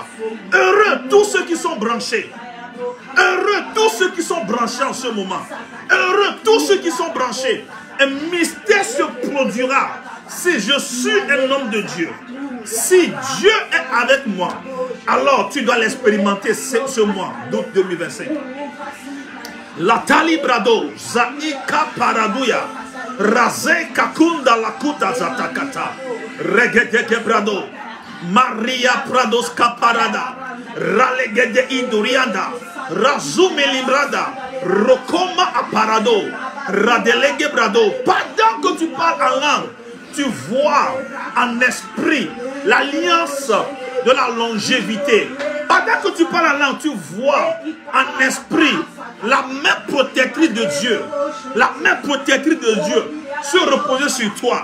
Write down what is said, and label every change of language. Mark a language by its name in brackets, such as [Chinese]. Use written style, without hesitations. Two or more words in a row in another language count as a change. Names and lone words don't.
[French] Heureux tous ceux qui sont branchés. Heureux tous ceux qui sont branchés en ce moment. Heureux tous ceux qui sont branchés. Un mystère se produira si je suis un homme de Dieu. Si Dieu est avec moi, alors tu dois l'expérimenter ce mois d'août 2025. La talibrado, zaika paraduya, raze kakunda lakuta zatakata, regede brado, Maria prados caparada, ralegede indurianda, razume limbrada, rokoma aparado, radelege brado. Pendant que tu parles en langue, tu vois en esprit l'alliance de la longévité. Pendant que tu parles en langue, tu vois en esprit la main protectrice de Dieu. La main protectrice de Dieu se reposer sur toi.